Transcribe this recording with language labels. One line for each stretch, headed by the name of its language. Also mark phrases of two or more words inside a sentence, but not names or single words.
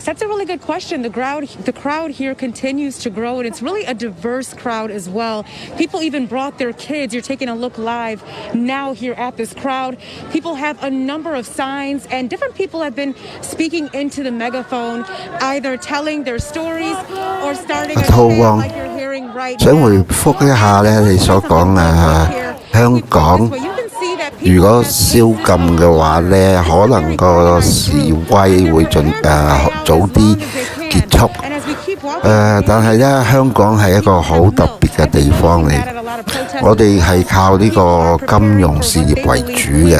English: That's a really good question. The crowd here continues to grow, and it's really a diverse crowd as well. People even brought their kids. You're taking a look live now here at this crowd. People have a number of signs, and different people have been speaking into the megaphone, either telling their stories or starting a chant like you're hearing right now.
Cantonese: 想回覆一下咧，你所講香港如果宵禁嘅話咧，可能個示威會早啲結束。但係呢，香港係一個好特別嘅地方嚟，我哋係靠呢個金融事業為主嘅。